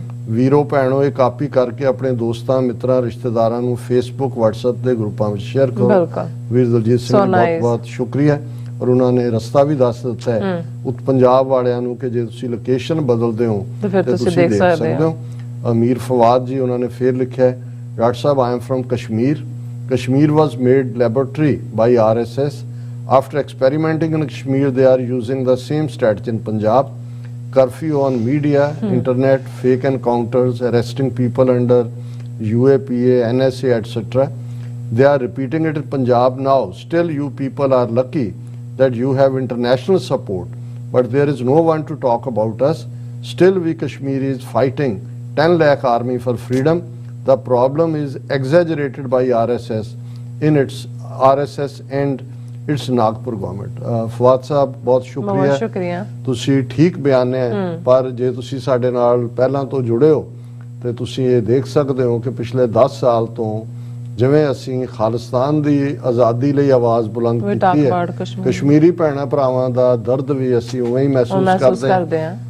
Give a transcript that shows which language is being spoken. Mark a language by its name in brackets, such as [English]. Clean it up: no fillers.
[Punjabi] ਵੀਰੋ ਭੈਣੋ ਇਹ ਕਾਪੀ ਕਰਕੇ ਆਪਣੇ ਦੋਸਤਾਂ, ਮਿੱਤਰਾਂ, ਰਿਸ਼ਤੇਦਾਰਾਂ ਨੂੰ Facebook WhatsApp ਦੇ ਗਰੁੱਪਾਂ ਵਿੱਚ ਸ਼ੇਅਰ ਕਰੋ। ਵੀਰ ਦਲਜੀਤ ਸਿੰਘ ਬਹੁਤ ਬਹੁਤ ਸ਼ੁਕਰੀਆ। ਔਰ ਉਹਨਾਂ ਨੇ ਰਸਤਾ ਵੀ ਦੱਸ ਦਿੱਤਾ ਹੈ ਪੰਜਾਬ ਵਾਲਿਆਂ ਨੂੰ ਕਿ ਜੇ ਤੁਸੀਂ ਲੋਕੇਸ਼ਨ ਬਦਲਦੇ ਹੋ ਤੇ ਤੁਸੀਂ ਦੇਖ ਸਕਦੇ ਹੋ। ਅਮੀਰ ਫਵਾਦ ਜੀ ਉਹਨਾਂ ਨੇ ਫੇਰ ਲਿਖਿਆ ਹੈ doctor Sahib [English] I am firm Kashmir was made laboratory by RSS after experimenting in Kashmir they are using the same strategy in Punjab, curfew on media, internet, fake encounters, arresting people under UAPA, NSA etc. They are repeating it in Punjab now. Still you people are lucky that you have international support, but there is no one to talk about us. Still we Kashmiris fighting 10 lakh army for freedom. The problem is exaggerated by RSS and its Nagpur government. [Punjabi] Fawad ਸਾਹਿਬ ਬਹੁਤ ਸ਼ੁਕਰੀਆ, ਤੁਸੀਂ ਠੀਕ ਬਿਆਨਿਆ ਹੈ, ਪਰ ਜੇ ਤੁਸੀਂ ਸਾਡੇ ਨਾਲ ਪਹਿਲਾਂ ਤੋਂ ਜੁੜੇ ਹੋ ਤੇ ਤੁਸੀਂ ਇਹ ਦੇਖ ਸਕਦੇ ਹੋ ਕਿ ਪਿਛਲੇ 10 ਸਾਲ ਤੋਂ ਜਿਵੇਂ ਅਸੀਂ ਖਾਲਿਸਤਾਨ ਦੀ ਆਜ਼ਾਦੀ ਲਈ ਆਵਾਜ਼ ਬੁਲੰਦ ਕੀਤੀ ਹੈ, ਕਸ਼ਮੀਰੀ ਭੈਣਾਂ ਭਰਾਵਾਂ ਦਾ ਦਰਦ ਵੀ ਅਸੀਂ ਉਵੇਂ ਹੀ ਮਹਿਸੂਸ ਕਰਦੇ ਹਾਂ।